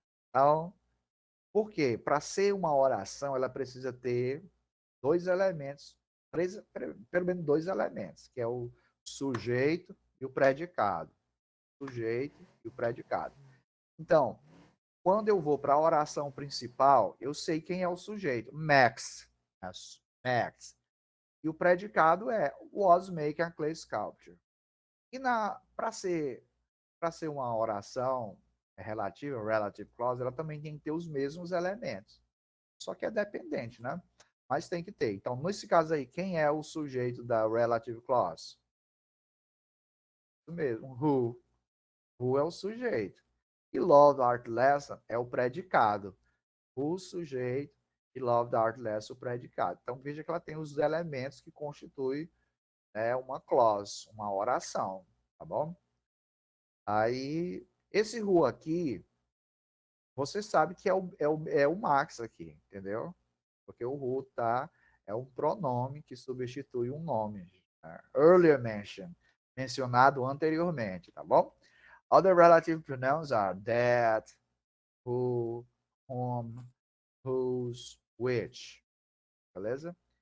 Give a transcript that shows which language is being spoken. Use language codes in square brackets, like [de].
[pt] Então, por quê? Para ser uma oração, ela precisa ter dois elementos pelo menos dois elementos, que é o sujeito e o predicado. Sujeito e o predicado. Então, quando eu vou para a oração principal, eu sei quem é o sujeito. Max. Max. E o predicado é [en] was making a clay sculpture. [pt] E para ser uma oração relativa, relative clause, ela também tem que ter os mesmos elementos. Só que é dependente, né? Mas tem que ter. Então, nesse caso aí, quem é o sujeito da relative clause? Isso mesmo, who. Who é o sujeito. E [en] love art lesson [pt] é o predicado. O sujeito e [en] love art lesson [pt] o predicado. Então, veja que ela tem os elementos que constituem, né, uma clause, uma oração, tá bom? Aí, esse who aqui, você sabe que é o Max aqui, entendeu? Porque o who é um pronome que substitui um nome. Né? [en] Earlier mentioned, [pt] mencionado anteriormente, tá bom? [en] Other relative pronouns are that, who, whom, whose, which, [pt] beleza?